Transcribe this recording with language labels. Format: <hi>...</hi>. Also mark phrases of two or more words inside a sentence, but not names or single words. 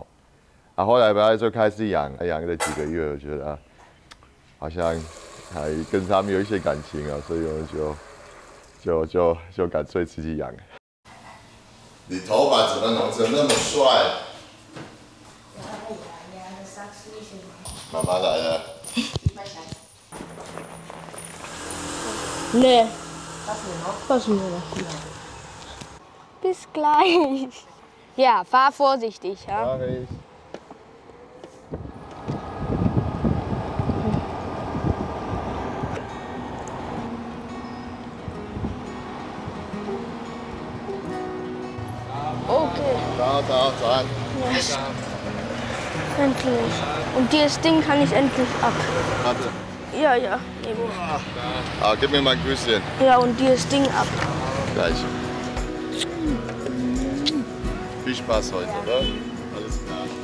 <zh>后来把它就开始养了几个月，我觉得好像还跟他们有一些感情啊，所以我们就干脆自己养。你头发怎么弄成那么帅？妈妈来了。</zh> <de>Nee. Was nur noch? Bis gleich. Ja, fahr vorsichtig. Ja? Mach ich. Okay.</de> <zh>早安。</zh> <de>Yes. Endlich. Und dieses Ding kann ich endlich ab. Warte. Ja, ja. Eben. Gib mir mal ein Küsschen. Ja, und dieses Ding ab. Gleich. Viel Spaß heute, oder? Alles klar.</de>